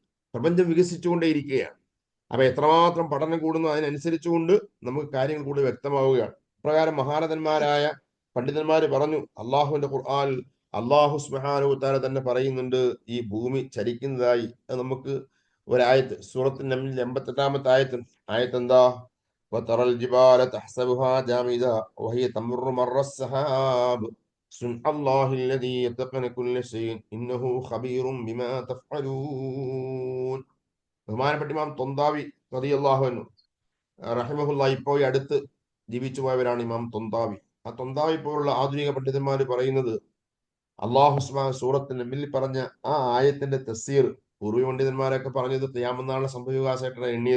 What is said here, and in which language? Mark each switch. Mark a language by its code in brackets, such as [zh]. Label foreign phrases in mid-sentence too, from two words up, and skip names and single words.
[ml] പ്രപഞ്ചം വികസിച്ചുകൊണ്ടേയിരിക്കുകയാണ്. അപ്പൊ എത്രമാത്രം പഠനം കൂടുന്നു അതിനനുസരിച്ചുകൊണ്ട് നമുക്ക് കാര്യങ്ങൾ കൂടുതൽ വ്യക്തമാവുകയാണ്. പ്രകാരം മഹാരഥന്മാരായ പണ്ഡിതന്മാര് പറഞ്ഞു, അള്ളാഹുവിന്റെ ഖുർആൻ അള്ളാഹു [ar] سبحانه وتعالى [ml] തന്നെ പറയുന്നുണ്ട് ഈ ഭൂമി ചലിക്കുന്നതായി. അത് നമുക്ക് ഒരായത്ത് സൂറത്തുൻ നംലിൽ 88-ാമത്തെ ആയത്ത് എന്താ? [ar] وترى الجبال تحسبها جامدة وهي تمر مر السحاب صنع الله الذي يتقن كل شيء إنه خبير بما تفعلون. [ml] ബഹുമാനപ്പെട്ട ഇമാം തൊന്താവി [ar] رضي الله عنه رحمه الله [ml] ഇപ്പോൾ ഈ അടുത്ത് ജീവിച്ചു പോയവരാണ് ഇമാം തൊന്താവി. ആ തൊന്താവി പോലുള്ള ആധുനിക പണ്ഡിതന്മാർ പറയുന്നത്, അള്ളാഹു സുബ്ഹാനഹു സൂറത്തുൻ നംലിൽ പറഞ്ഞ ആ ആയത്തിന്റെ തഫ്സീർ പൂർവ്വ പണ്ഡിതന്മാരൊക്കെ പറഞ്ഞത് ഖിയാമത്ത് നാളിലെ സംഭവവികാസമായിട്ടാണ് എണ്ണിയത്.